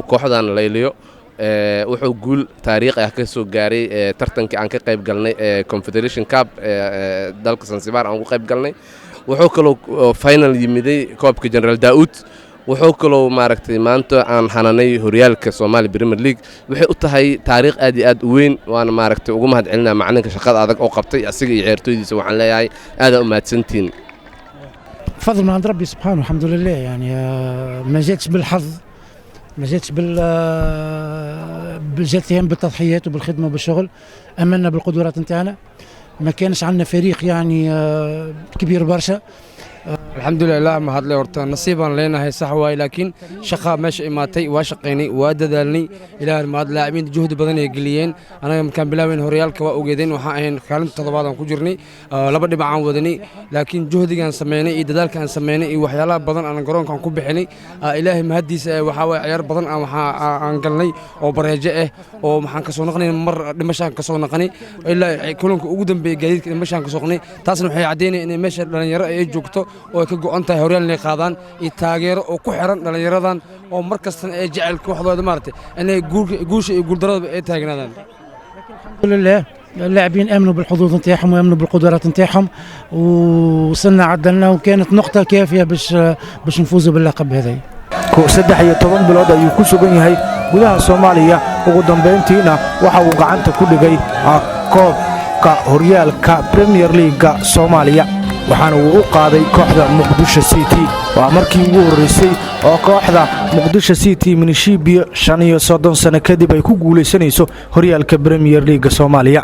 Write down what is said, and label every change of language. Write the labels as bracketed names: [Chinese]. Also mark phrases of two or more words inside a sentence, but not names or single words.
[Somali] kooxdan layliyo wuxuu guul taariikhi ah ka soo gaaray tartankii aan ka qayb galnay Confederation Cup dalka Zanzibar aan ugu qayb galnay wuxuu kaloo final yimiday koobka General Daoud wuxuu kaloo maaragtay maanta aan hananay horyaalka Soomaaliya Premier League waxay u tahay taariikh aad iyo aad u weyn waana maaragtay ugu mahadcelinaa macallinka shaqada adag oo qabtay asiga iyo ciyaartooydiisa waxaan leeyahay aad u mahadsantiin [Arabic] فضل من عند ربي سبحانه الحمد لله يعني ما جاتش بالحظ ما جاتش جات هم بالتضحيات وبالخدمه وبالشغل امنا بالقدرات نتاعنا ما كانش عندنا فريق يعني كبير برشا الحمد لله ما هاد لي [Somali] horta nasiiban leenahay sax waay laakiin shaqa meesha imaatay waa shaqeynay waa dadaalnay ilaahay maad laacibiin juhdi badan ay galiyeen anaga markaan bilaaween horyaalka waa ogeedeen waxa ahayn kaalinta toddobaad aan ku jirnay laba dhibac aan wadanay laakiin juhdigan sameynay iyo dadaalka aan sameynay iyo waxyaalaha badan aan garoonkan ku bixinay ilaahay mahadiisa waxa way ciyaar badan aan galnay oo bareejo ah oo maxaan ka soo noqonay mar dhimashaan ka soo noqonay ilaa kulanka ugu dambeeyay gaadiidka dhimashaan ka soo noqonay taasna waxay cadeynayaan in meesha dhalinyaro ay joogto oo ka go'an tahay horyaalka inay qaadaan iyo taageero oo ku xiran dhalinyaradan oo markastan ay jecel kooxdooda maartay inay guusha iyo guuldarada ay taagnaadaan [Arabic] الحمد لله اللاعبين امنوا بالحظوظ نتاعهم وامنوا بالقدرات نتاعهم وصلنا عدلنا وكانت نقطه كافيه باش نفوزوا باللقب هذا [Somali] Kooxda 13 bilood ayuu ku sugan yahay gudaha Soomaaliya ugu dambeyntiina waxa uu gacanta ku dhigay koobka horyaalka Premier League Soomaaliya waxaana uu u qaaday kooxda Muqdisho City waa markii ugu horeysay oo kooxda Muqdisho City minishibiyo 35 sano kadib ay ku guuleysanayso horyaalka Premier League Soomaaliya